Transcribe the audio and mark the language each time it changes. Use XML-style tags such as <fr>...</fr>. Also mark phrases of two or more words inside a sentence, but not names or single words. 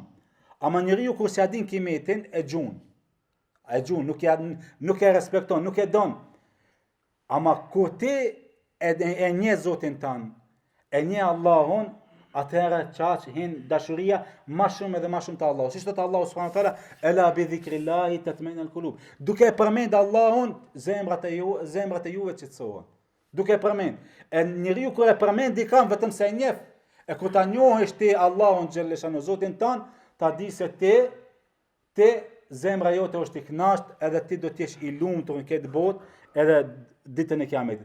<sq>Ama njeriu kur s'ja din kimetin e gjun. Nuk e respekton, nuk e don. Ama kur ti e njeh Zotin tan, e njeh Allahun, atëherë çaq hin dashuria më shumë edhe më shumë te Allahu. Siç thot Allahu</sq> <ar>سبحانه وتعالى, ألا بذكر الله تطمئن القلوب.</ar> <sq>Duke përmend Allahun, zemrat e juve qetësohen. Duke përmend. E njeriu kur e përmend dikon vetëm se e njeh, e kur ta njohësh ti Allahun xhelleshanu Zotin tan, ta di se ti zemra jote është i kënaqur, edhe ti do të jesh i lumtur në këtë botë, edhe ditën e Kiametit.</sq>